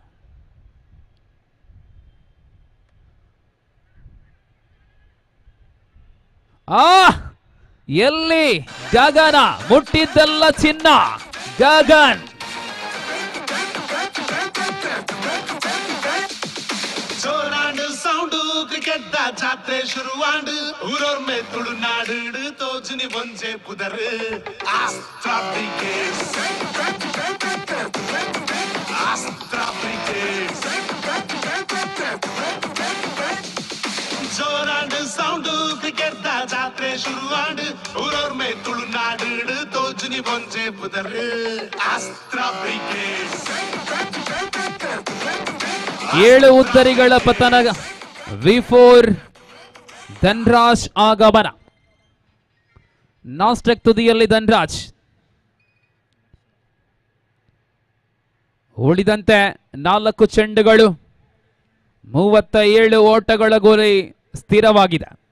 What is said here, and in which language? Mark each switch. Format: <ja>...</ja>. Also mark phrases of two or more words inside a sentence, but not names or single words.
<kn>ಎಲ್ಲಿ ಗಗನ ಮುಟ್ಟಿದ್ದೆಲ್ಲ ಚಿನ್ನ. ಗಗನ್</kn> <tcy>ಜೋರಾಂಡ್ ಸೌಂಡ್ ಕ್ರಿಕೆಟ್ ದ ಜಾತ್ರೆ ಶುರುವಾಂಡ್ ಊರವ್ರ ಮೇ ತುಳುನಾಡು ತೋಜುನಿ ಬಂಜೆ ಪುದರ್ ಅಸ್ತ್ರ ಬ್ರಿಗೇಡ್ಸ್, ಅಸ್ತ್ರ ಬ್ರಿಗೇಡ್ಸ್. ಜೋರಾಂಡ್ ಸೌಂಡ್ ಕ್ರಿಕೆಟ್ ದ ಜಾತ್ರೆ ಶುರುವಾಡು ಊರವ್ರ ಮೇ ತುಳುನಾಡು ತೋಜುನಿ ಒಂಜೆ ಪುದರ್ ಅಸ್ತ್ರ ಬ್ರಿಗೇಡ್</tcy> <kn>7 ಉದ್ದರಿಗಳ ಪತನ. V4 ಧನ್ರಾಜ್ ಆಗಮನ. ನಾಸ್ಟೆಕ್ ತುದಿಯಲ್ಲಿ ಧನ್ರಾಜ್. ಉಳಿದಂತೆ 4 ಚೆಂಡುಗಳು, 37 ಓಟಗಳ ಗುರಿ ಸ್ಥಿರವಾಗಿದೆ.</kn>